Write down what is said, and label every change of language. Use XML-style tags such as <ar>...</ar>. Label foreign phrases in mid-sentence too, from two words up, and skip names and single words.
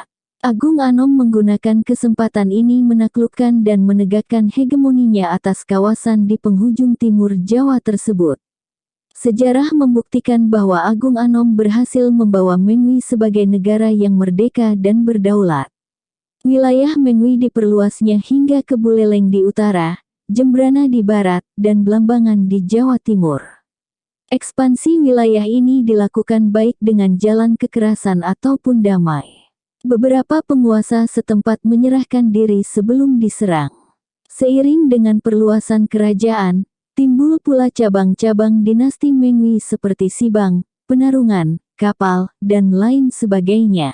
<id>Agung Anom menggunakan kesempatan ini menaklukkan dan menegakkan hegemoninya atas kawasan di penghujung timur Jawa tersebut. Sejarah membuktikan bahwa Agung Anom berhasil membawa Mengwi sebagai negara yang merdeka dan berdaulat. Wilayah Mengwi diperluasnya hingga ke Buleleng di utara, Jembrana di barat, dan Blambangan di Jawa Timur. Ekspansi wilayah ini dilakukan baik dengan jalan kekerasan ataupun damai. Beberapa penguasa setempat menyerahkan diri sebelum diserang. Seiring dengan perluasan kerajaan, timbul pula cabang-cabang dinasti Mengwi seperti Sibang, Penarungan, Kapal, dan lain sebagainya.</id>